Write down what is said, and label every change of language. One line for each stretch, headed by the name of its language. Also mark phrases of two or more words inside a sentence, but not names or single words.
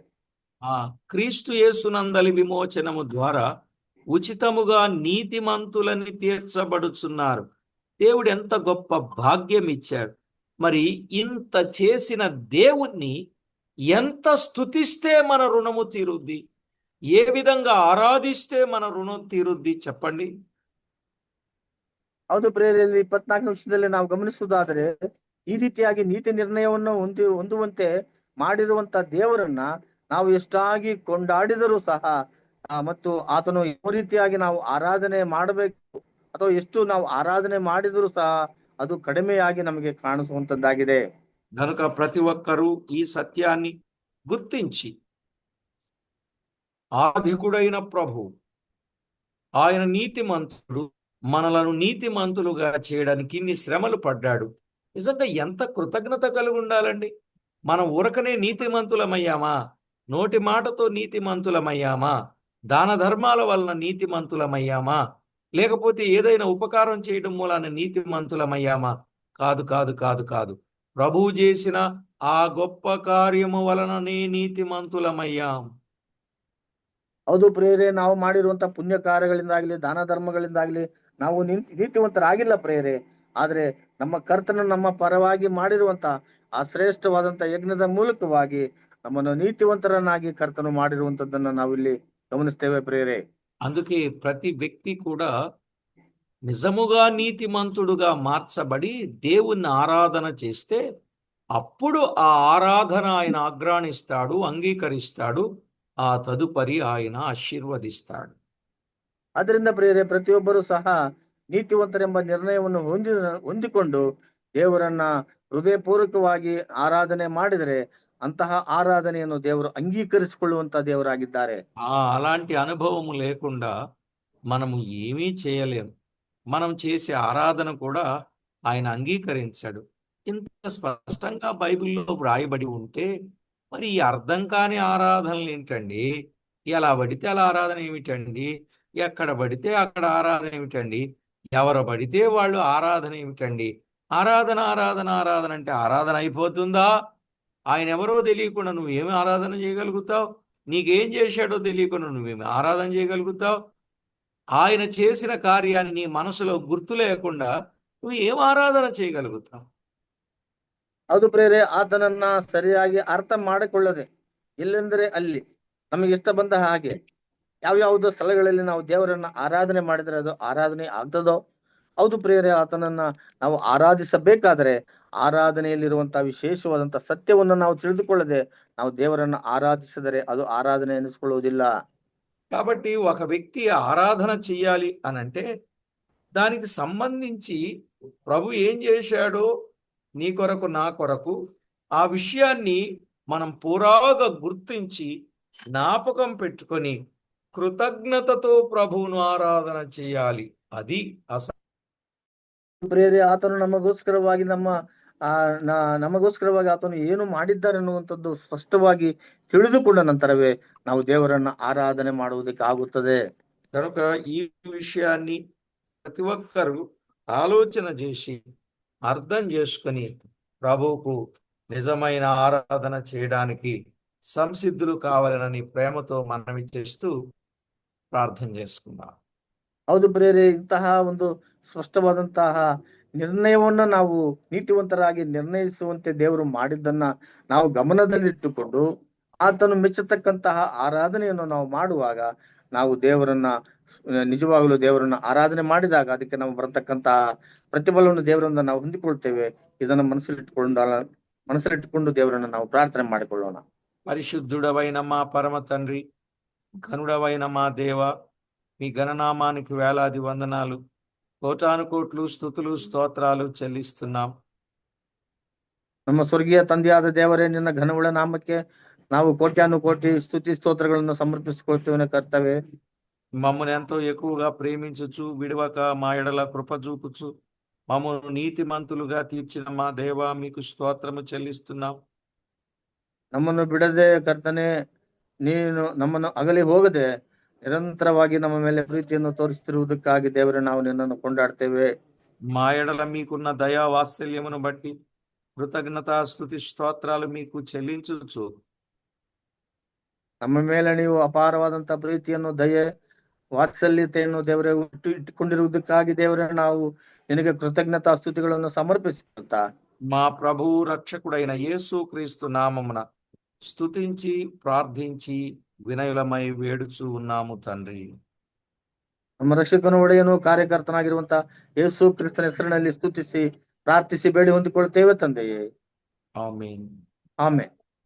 Telugu: క్రీస్తు యేసునందలి విమోచనము ద్వారా ఉచితముగా నీతిమంతులని తీర్చబడుచున్నారు. దేవుడు ఎంత గొప్ప భాగ్యం ఇచ్చాడు. మరి ఇంత చేసిన దేవుణ్ణి ఎంత స్తుతిస్తే మన రుణము తీరుద్ది, ఏ విధంగా ఆరాధిస్తే మన రుణం తీరుద్ది చెప్పండి.
Kannada: ಹೌದು ಪ್ರೇರಲ್ಲಿ 24 ನಿಮಿಷದಲ್ಲಿ ನಾವು ಗಮನಿಸುವುದಾದರೆ, ಈ ರೀತಿಯಾಗಿ ನೀತಿ ನಿರ್ಣಯವನ್ನು ಹೊಂದುವಂತೆ ಮಾಡಿರುವಂತ ದೇವರನ್ನ ನಾವು ಎಷ್ಟಾಗಿ ಕೊಂಡಾಡಿದರೂ ಸಹ ಮತ್ತು ಆತನು ಯಾವ ರೀತಿಯಾಗಿ ನಾವು ಆರಾಧನೆ ಮಾಡಬೇಕು ಅಥವಾ ಎಷ್ಟು ನಾವು ಆರಾಧನೆ ಮಾಡಿದರೂ ಸಹ ಅದು ಕಡಿಮೆಯಾಗಿ ನಮಗೆ ಕಾಣಿಸುವಂತದ್ದಾಗಿದೆ.
Telugu: గనుక ప్రతి ఒక్కరూ ఈ సత్యాన్ని గుర్తించి ఆధికుడైన ప్రభు ఆయన నీతిమంతుడు, మనలను నీతిమంతులుగా చేయడానికి ఇన్ని శ్రమలు పడ్డాడు. నిజంగా ఎంత కృతజ్ఞత కలిగి ఉండాలండి. మనం ఊరకనే నీతిమంతులమయ్యామా? నోటి మాటతో నీతిమంతులమయ్యామా? దాన ధర్మాల వలన నీతిమంతులమయ్యామా? లేకపోతే ఏదైనా ఉపకారం చేయడం మూలాన నీతిమంతులమయ్యామా? కాదు కాదు కాదు కాదు. ప్రభువు చేసిన ఆ గొప్ప కార్యము వలననే నీతిమంతులమయ్యాం.
Kannada: ಹೌದು ಪ್ರೇರೆ, ನಾವು ಮಾಡಿರುವಂತ ಪುಣ್ಯ ಕಾರ್ಯಗಳಿಂದಾಗ್ಲಿ ದಾನ ಧರ್ಮಗಳಿಂದಾಗ್ಲಿ ನಾವು ನೀತಿವಂತರಾಗಿಲ್ಲ ಪ್ರೇರೆ. ಆದ್ರೆ ನಮ್ಮ ಕರ್ತನ ನಮ್ಮ ಪರವಾಗಿ ಮಾಡಿರುವಂತ ಆ ಶ್ರೇಷ್ಠವಾದಂತ ಯಜ್ಞದ ಮೂಲಕವಾಗಿ ನಮ್ಮನ್ನು ನೀತಿವಂತರನ್ನಾಗಿ ಕರ್ತನು ಮಾಡಿರುವಂತದ್ದನ್ನ ನಾವಿಲ್ಲಿ ಗಮನಿಸ್ತೇವೆ ಪ್ರೇರೆ.
Telugu: అందుకే ప్రతి వ్యక్తి కూడా నిజముగా నీతిమంతుడుగా మార్చబడి దేవుణ్ణి ఆరాధన చేస్తే అప్పుడు ఆ ఆరాధన ఆయన ఆగ్రాణిస్తాడు, అంగీకరిస్తాడు, ఆ తదుపరి ఆయన ఆశీర్వదిస్తాడు.
Kannada: ಅದರಿಂದ ಪ್ರೇರೆ, ಪ್ರತಿಯೊಬ್ಬರು ಸಹ ನೀತಿವಂತರೆಂಬ ನಿರ್ಣಯವನ್ನು ಹೊಂದಿಕೊಂಡು ದೇವರನ್ನ ಹೃದಯಪೂರ್ವಕವಾಗಿ ಆರಾಧನೆ ಮಾಡಿದರೆ ಅಂತಹ ಆರಾಧನೆಯನ್ನು ದೇವರು ಅಂಗೀಕರಿಸಿಕೊಳ್ಳುವಂತ ದೇವರಾಗಿದ್ದಾರೆ.
Telugu: అలాంటి అనుభవము లేకుండా మనము ఏమీ చేయలేము. మనం చేసే ఆరాధన కూడా ఆయన అంగీకరించాడు. ఇంత స్పష్టంగా బైబిల్లో వ్రాయబడి ఉంటే మరి ఈ అర్థం కాని ఆరాధనలు ఏంటండి? ఎలా పడితే అలా ఆరాధన ఏమిటండి? ఎక్కడ పడితే అక్కడ ఆరాధన ఏమిటండి? ఎవరు పడితే వాళ్ళు ఆరాధన ఏమిటండి? ఆరాధన ఆరాధన ఆరాధన అంటే ఆరాధన అయిపోతుందా? ఆయన ఎవరో తెలియకుండా నువ్వేమి ఆరాధన చేయగలుగుతావు? నీకేం చేశాడో తెలియకుండా నువ్వేమి ఆరాధన చేయగలుగుతావు? ఆయన చేసిన కార్యాన్ని నీ మనసులో గుర్తు లేకుండా నువ్వు ఏం ಆರಾಧನ చేయగలుగుతావు?
Kannada: ಹೌದು ಪ್ರೇರೆ, ಆತನನ್ನ ಸರಿಯಾಗಿ ಅರ್ಥ ಮಾಡಿಕೊಳ್ಳದೆ ಎಲ್ಲೆಂದರೆ ಅಲ್ಲಿ ನಮಗೆ ಇಷ್ಟ ಬಂದ ಹಾಗೆ ಯಾವ್ಯಾವುದೋ ಸ್ಥಳಗಳಲ್ಲಿ ನಾವು ದೇವರನ್ನ ಆರಾಧನೆ ಮಾಡಿದ್ರೆ ಅದು ಆರಾಧನೆ ಆಗ್ತದೋ? ಹೌದು ಪ್ರಿಯರೇ, ಆತನನ್ನ ನಾವು ಆರಾಧಿಸಬೇಕಾದ್ರೆ ಆರಾಧನೆಯಲ್ಲಿರುವಂತಹ ವಿಶೇಷವಾದಂತ ಸತ್ಯವನ್ನು ನಾವು ತಿಳಿದುಕೊಳ್ಳದೆ ನಾವು ದೇವರನ್ನ ಆರಾಧಿಸಿದರೆ ಅದು ಆರಾಧನೆ ಎನಿಸಿಕೊಳ್ಳುವುದಿಲ್ಲ.
Telugu: కాబట్టి ఒక వ్యక్తి ఆరాధన చెయ్యాలి అనంటే దానికి సంబంధించి ప్రభు ఏం చేశాడో నీ కొరకు నా కొరకు ఆ విషయాన్ని మనం పురాగా గుర్తించి జ్ఞాపకం పెట్టుకొని కృతజ్ఞతతో ప్రభువును ఆరాధన చేయాలి. అది
Kannada: ಪ್ರಿಯರೇ, ಆತನು ನಮಗೋಸ್ಕರವಾಗಿ ನಮಗೋಸ್ಕರವಾಗಿ ಆತನು ಏನು ಮಾಡಿದ್ದಾರೆ ಅನ್ನುವಂಥದ್ದು ಸ್ಪಷ್ಟವಾಗಿ ತಿಳಿದುಕೊಂಡ ನಂತರವೇ ನಾವು ದೇವರನ್ನ ಆರಾಧನೆ ಮಾಡುವುದಕ್ಕೆ ಆಗುತ್ತದೆ.
Telugu: కనుక ఈ విషయాన్ని ప్రతి ఒక్కరూ ఆలోచన చేసి అర్థం చేసుకొని ప్రభువుకు నిజమైన ఆరాధన చేయడానికి సంసిద్ధులు కావాలని ప్రేమతో మనవి చేస్తూ ప్రార్థన చేసుకుందాం.
Kannada: ಹೌದು ಪ್ರಿಯರೇ, ಇಂತಹ ಒಂದು ಸ್ಪಷ್ಟವಾದಂತಹ ನಿರ್ಣಯವನ್ನ ನಾವು ನೀತಿವಂತರಾಗಿ ನಿರ್ಣಯಿಸುವಂತೆ ದೇವರು ಮಾಡಿದ್ದನ್ನ ನಾವು ಗಮನದಲ್ಲಿಟ್ಟುಕೊಂಡು ಆತನು ಮೆಚ್ಚತಕ್ಕಂತಹ ಆರಾಧನೆಯನ್ನು ನಾವು ಮಾಡುವಾಗ ನಾವು ದೇವರನ್ನ ನಿಜವಾಗಲೂ ದೇವರನ್ನ ಆರಾಧನೆ ಮಾಡಿದಾಗ ಅದಕ್ಕೆ ನಾವು ಬರತಕ್ಕಂತಹ ಪ್ರತಿಫಲವನ್ನು ದೇವರನ್ನ ನಾವು ಹೊಂದಿಕೊಳ್ತೇವೆ. ಇದನ್ನ ಮನಸ್ಸಲ್ಲಿಟ್ಟುಕೊಂಡು ದೇವರನ್ನ ನಾವು ಪ್ರಾರ್ಥನೆ ಮಾಡಿಕೊಳ್ಳೋಣ.
Telugu: పరిశుద్ధుడవైన మా పరమ తండ్రి, ఘనుడవైన మా దేవ, మీ ఘననామానికి వేలాది వందనాలు, కోటాను కోట్లు స్తుతులు స్తోత్రాలు చెల్లిస్తున్నాం.
Kannada: ನಮ್ಮ ಸ್ವರ್ಗೀಯ ತಂದೆಯಾದ ದೇವರೇ, ನಿನ್ನ ಘನವುಳ್ಳ ನಾಮಕ್ಕೆ ನಾವು ಕೋಟ್ಯಾನು ಕೋಟಿ ಸ್ತುತಿ ಸ್ತೋತ್ರಗಳನ್ನು ಸಮರ್ಪಿಸಿಕೊಳ್ತೇವೆ ಕರ್ತವ್ಯ.
Telugu: మమ్మల్ని ఎంతో ఎక్కువగా ప్రేమించుచు విడవక మా ఎడల కృప చూపుచు మమ్మల్ని నీతిమంతులుగా తీర్చిన మా దేవ, మీకు స్తోత్రము చెల్లిస్తున్నాం.
Kannada: ನಮ್ಮನ್ನು ಬಿಡದೆ ಕರ್ತನೆ, ನೀನು ನಮ್ಮನ್ನು ಅಗಲಿ ಹೋಗದೆ ನಿರಂತರವಾಗಿ ನಮ್ಮ ಮೇಲೆ ಪ್ರೀತಿಯನ್ನು ತೋರಿಸುತ್ತಿರುವುದಕ್ಕಾಗಿ ದೇವರೇ ನಾವು ನಿನ್ನನ್ನು ಕೊಂಡಾಡ್ತೇವೆ.
Telugu: మా ఎడల మీకున్న దయా వాత్సల్యమును బట్టి కృతజ్ఞతా స్తుతి స్తోత్రాలు మీకు చెల్లించుచు
Kannada: ನಮ್ಮ ಮೇಲೆ ನೀವು ಅಪಾರವಾದಂತಹ ಪ್ರೀತಿಯನ್ನು, ದಯೆ, ವಾತ್ಸಲ್ಯತೆಯನ್ನು ದೇವರೇ ಇಟ್ಟುಕೊಂಡಿರುವುದಕ್ಕಾಗಿ ದೇವರೇ ನಾವು ನಿನಗೆ ಕೃತಜ್ಞತಾ ಸ್ತುತಿಗಳನ್ನು ಸಮರ್ಪಿಸುತ್ತಾ
Telugu: మా ప్రభువు రక్షకుడైన యేసు క్రీస్తు నామమున స్తుతించి ప్రార్థించి వినయులమై వేడుచు ఉన్నాము తండ్రి.
Kannada: ನಮ್ಮ ರಕ್ಷಕನು, ಒಡೆಯನು, ಕಾರ್ಯಕರ್ತನಾಗಿರುವಂತ ಯೇಸು ಕ್ರಿಸ್ತನ ಹೆಸರಿನಲ್ಲಿ ಸ್ತುತಿಸಿ ಪ್ರಾರ್ಥಿಸಿ ಬೇಡಿ ಹೊಂದಿಕೊಳ್ಳುತ್ತೇವೆ ತಂದೆಯೇ. ಆಮೆನ್. ಆಮೆನ್.